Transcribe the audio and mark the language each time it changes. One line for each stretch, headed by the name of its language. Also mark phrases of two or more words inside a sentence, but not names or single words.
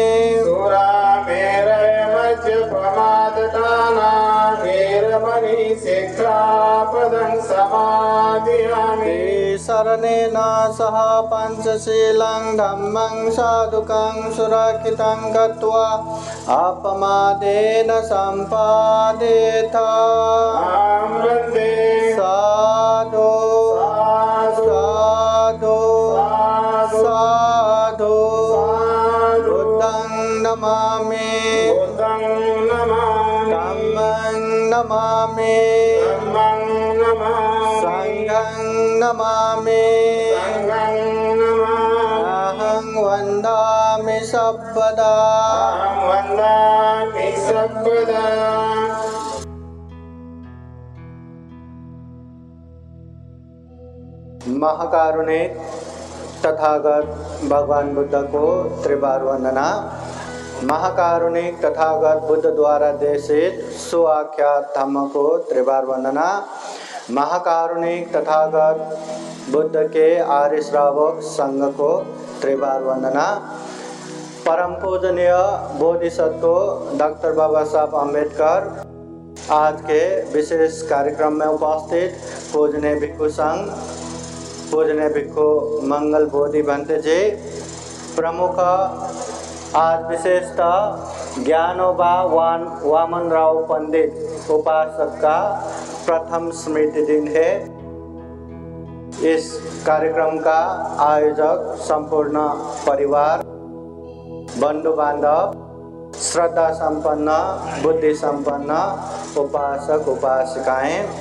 Pali: सुरामेरय मज्जपमादत्ताना वेरमणि सिक्खापदं समादयामि शरणेन सह पंचशीलं धम्मं साधुकं सुरक्षितं गत्वा अपमादेन सम्पादेत अहं वन्दे साधु साधु साधु बुद्धं नमामि बुद्धं नमामि धम्मं नमामि धम्मं नमामि संघं नमामि संघं नमामि अहं वन्दामि सर्वदा अहं वन्दामि सर्वदा
Hindi: महाकारुणिक तथागत भगवान बुद्ध को त्रिबार वंदना। महाकारुणिक तथागत बुद्ध द्वारा देशित सुआख्यात धम्म को त्रिबार वंदना। महाकारुणिक तथागत बुद्ध के आर्य श्रावक संघ को त्रिबार वंदना। परम पूजनीय बोधिसत्व डॉक्टर बाबा साहब अम्बेडकर आज के विशेष कार्यक्रम में उपस्थित पूजनीय भिक्षु संघ पूजनीय भिक्षु मंगल बोधि भंते जी प्रमुख आज विशेषतः ज्ञानोबा वामन राव पंडित उपासक का प्रथम स्मृति दिन है। इस कार्यक्रम का आयोजक संपूर्ण परिवार बंधु बांधव श्रद्धा संपन्न बुद्धि संपन्न उपासक उपासिकाएं